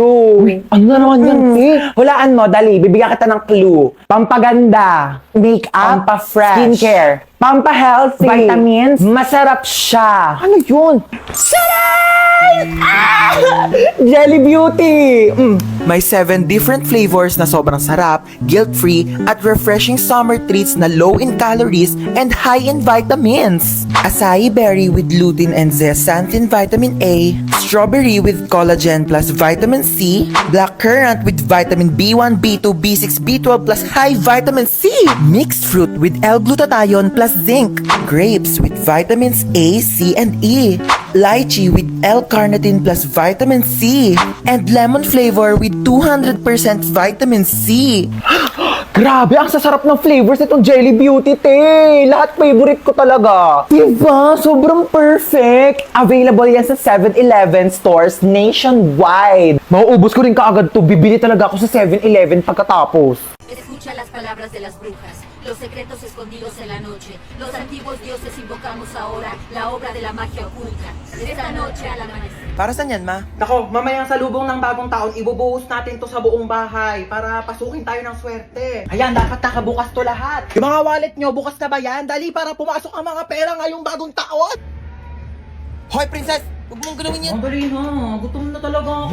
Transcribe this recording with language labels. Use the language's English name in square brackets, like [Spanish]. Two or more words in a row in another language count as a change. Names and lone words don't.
[Filipino] Uy, ano na naman yan, te? Hulaan mo, dali. Bibigyan kita ng clue. Pampaganda. Make-up. Pampa-fresh. Skincare. Pampa-healthy. Vitamins. Masarap siya. Ano yun? Jelly Beauty! May 7 [English] different flavors [Filipino] na sobrang sarap, [English] guilt-free, at refreshing summer treats na low in calories and high in vitamins. Acai berry with lutein and zeaxanthin vitamin A, strawberry with collagen plus vitamin C, black currant with vitamin B1, B2, B6, B12 plus high vitamin C, mixed fruit with L-glutathione plus zinc, grapes with vitamins A, C, and E, lychee with L-carnitine plus vitamin C, and lemon flavor with 200% vitamin C. [Filipino] Grabe, ang sasarap ng flavors nitong Jelly Beauty, te. Lahat favorite ko talaga. Diba? Sobrang perfect. Available yan sa 7-Eleven [English] stores nationwide. [Filipino] Mauubos ko rin kaagad to. Bibili talaga ako sa 7-Eleven pagkatapos. [Spanish] Escucha las palabras de las brujas. los secretos escondidos en la noche. Los antiguos dioses invocamos ahora la obra de la magia oculta. Esta noche al amanecer. [Filipino] Para saan yan, ma? Nako, mamayang salubong ng bagong taon, ibubuhos natin to sa buong bahay para pasukin tayo ng swerte. Ayan, dapat nakabukas to lahat. Yung mga wallet nyo, bukas na ba yan? Dali para pumasok ang mga pera ngayong bagong taon. Hoy, princess! Huwag mong galawin yan. Madali na, gutom na talaga ako.